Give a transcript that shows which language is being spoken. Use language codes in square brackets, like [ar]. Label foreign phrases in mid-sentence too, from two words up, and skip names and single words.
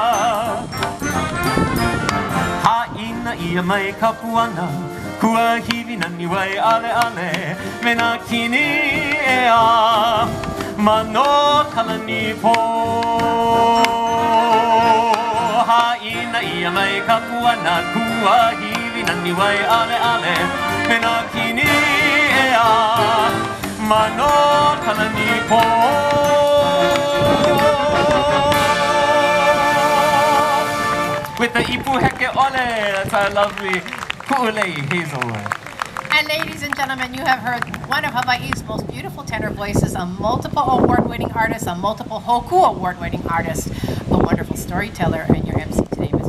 [haw] Haina ia mai ka puana, kua hiwi nani Wai'ale'ale, me nā kini e a, mano kalani po. Haina ia mai ka puana, kua hiwi nani Wai'ale'ale, me nā kini e a, mano kalani po. [en] With the Ipu Heke Ole, that's our lovely Kuʻulei Hazelwood. And ladies and gentlemen, you have heard one of Hawaii's most beautiful tenor voices, a multiple award-winning artist, a multiple Hoku award-winning artist, a wonderful storyteller, and your MC today, Mr.